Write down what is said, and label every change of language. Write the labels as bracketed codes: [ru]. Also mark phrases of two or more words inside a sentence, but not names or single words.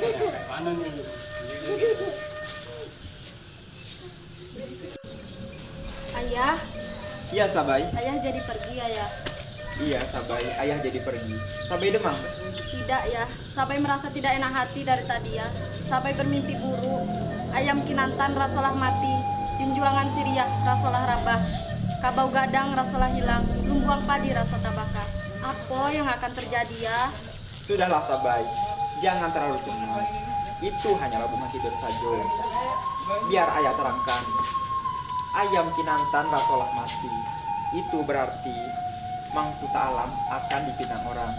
[id] Ayah, Iya Sabai. ayah jadi pergi ayah. Iya Sabai, ayah jadi pergi. Sabai demam. Tidak ya, Sabai merasa tidak enak hati dari tadi ya. Sabai bermimpi buruk. [min] Ayam kinantan rasolah mati, junjuangan siriah rasolah rabah, kabau gadang rasolah hilang, lumbuang padi raso tabaka. [id] Apa yang akan terjadi ya? Sudahlah Sabai, jangan terlalu cemas. Itu hanyalah rumah tidur saja. Biar ayah terangkan. Ayam kinantan rasolah mati. Itu berarti Mangkuta Alam akan dipinang orang.